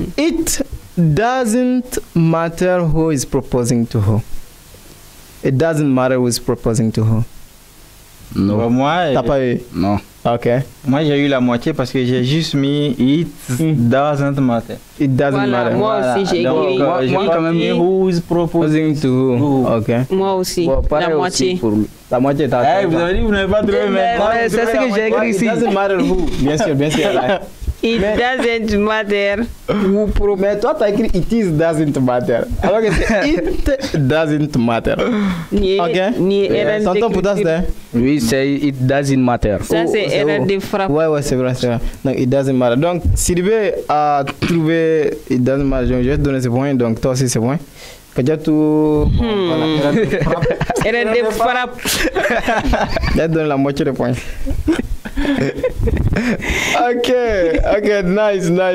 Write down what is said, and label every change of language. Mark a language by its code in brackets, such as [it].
[en] It doesn't matter who is proposing to who. It doesn't matter who is proposing to who. [fr] Non. Bon, moi, t'as pas eu? Non. Ok. Moi, j'ai eu la moitié parce que j'ai juste mis [en] It doesn't matter. It doesn't matter. [fr] Moi aussi, j'ai écrit. Moi, quand même, [en] who is proposing to who. Ok. [fr] Moi aussi. Bon, la moitié. La moitié, t'as. Vous avez dit, vous n'avez pas trouvé, mais c'est ce que j'ai écrit ici. [en] It doesn't matter who. [fr] Bien sûr, bien sûr. [en] It doesn't matter who propose. [fr] Mais toi, tu as écrit [en] it is doesn't matter. [fr] Alors que c'est [en] it doesn't matter. [fr] Ok. Tonton pour toi, c'est? Oui, c'est [en] it doesn't matter. [fr] Ça, c'est erreur de frappe. Ouais, c'est vrai, c'est vrai. [en] Donc, it doesn't matter. [fr] Donc, Sylvie a trouvé [en] it doesn't matter. [fr] Je vais te donner ce point. Donc, toi aussi, c'est point. Kadiatou. Erreur de frappe. Je vais te donner la moitié de points. Ok, nice.